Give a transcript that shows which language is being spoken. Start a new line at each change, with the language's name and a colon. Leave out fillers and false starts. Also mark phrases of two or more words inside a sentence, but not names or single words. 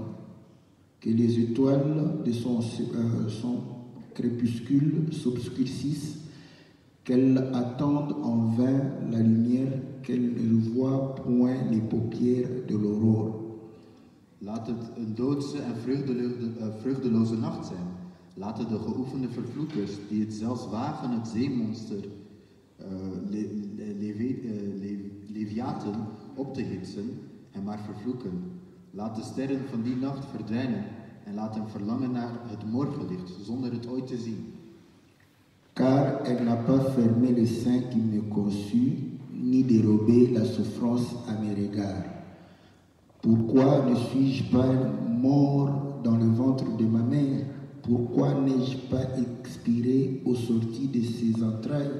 French: Que les étoiles de son crépuscule s'obscurcissent, qu'elle attende en vain la lumière, qu'elle ne voit point les paupières de l'aurore.
Dutch: Laat het een doodse en vreugdeloze nacht zijn. Laten de geoefende vervloekers, die het zelfs wagen het zeemonster Leviathan op te hitsen, hem maar vervloeken. Laat de sterren van die nacht verdwijnen en laat hem verlangen naar het morgenlicht, zonder het ooit te zien.
French: Car elle n'a pas fermé le sein qui me conçut, ni dérobé la souffrance à mes regards. Pourquoi ne suis-je pas mort dans le ventre de ma mère? Pourquoi n'ai-je pas expiré au sorti de ses entrailles?